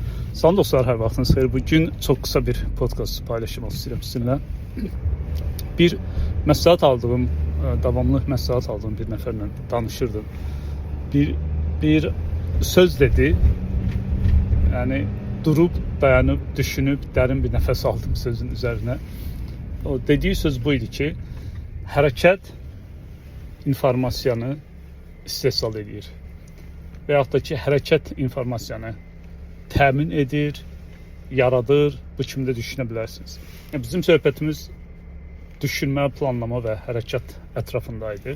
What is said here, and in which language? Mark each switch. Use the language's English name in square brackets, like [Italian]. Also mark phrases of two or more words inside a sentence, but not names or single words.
[Azerbaijani] Salam dostlar, hər vaxtınız xeyir. [Turkish] Bugün çok kısa bir podcast paylaşmak istedim sizinle. [Azerbaijani] Bir məsləhət aldığım, davamlı məsləhət aldığım bir nəfərlə danışırdım. Bir söz dedi. [Turkish] Yani durup, dayanıp, düşünüp derin bir nefes aldım sözün üzerine. [Azerbaijani] O dediği söz buydu ki, hərəkət informasiyanı istehsal edir. Veyahut da ki, hərəkət informasiyanı təmin edir, yaradır, bu kimi də düşünə bilərsiniz. Bizim söhbətimiz düşünmə, planlama və hərəkət ətrafındaydı.